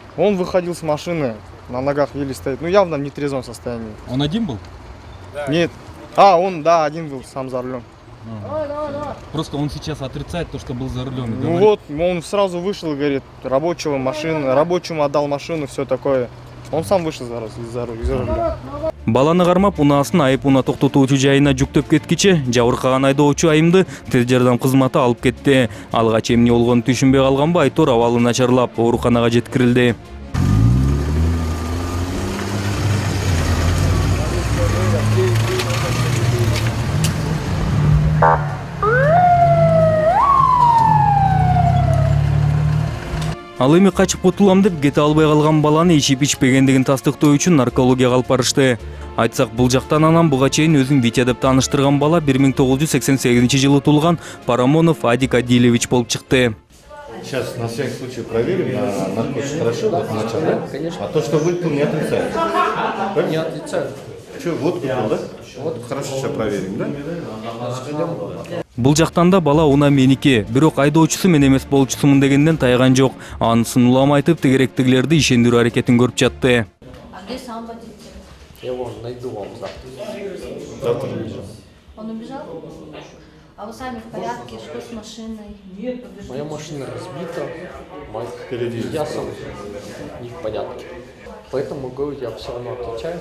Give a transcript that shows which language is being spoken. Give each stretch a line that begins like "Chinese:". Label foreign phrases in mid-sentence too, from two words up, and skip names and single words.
Russian: Он выходил с машины, на ногах еле стоит, ну явно в нетрезвом состоянии. Он один был? Нет. Он, да, один был сам за рулем. Просто он сейчас отрицает то, что был за рулем. Ну вот, он сразу вышел и говорит, рабочему отдал машину, все такое. Он сам вышел из-за руля.
Kyrgyz: Баланы кармап, унаасын айып уна токтотуучу жайына жүктөп кеткиче, жабыркаган айдоочу айымды тез жардам кызматы алып кетти. Алгач эмне болгонун түшүнбөй калганбы, айтор абалы начарлап ооруканага жеткирилди. Ал эми качып кутулам деп кете албай калган баланы ичип ичпегендигин тастыктоо үчүн наркологияга алып барышты. Айтсак, бул жактан анан буга чейин өзүн Витя деп тааныштырган бала 1988 туулган Парамонов Адик Адилевич болуп чыкты.
Russian: Сейчас на всякий случай проверим на наркотики, хорошо? Вот начал, да? Конечно. А то, что выпил, не отрицает? Не отрицаю. Что, водку пил, да? Вот. Хорошо, сейчас проверим, да?
Kyrgyz: Бул жактан да бала уна меники, бирок айдоочусу мен эмес болчусумун дегенден тайган жок. Анысын улам айтып, тегеректигилерди ишендирүү аракетин көрүп жатты.
Russian: А где сам водитель? Я его найду вам завтра. Завтра убежал. Он убежал? А вы сами в порядке? Что с машиной? Моя машина разбита, Впереди. я сам не в порядке. Поэтому, говорю, я все равно отвечаю.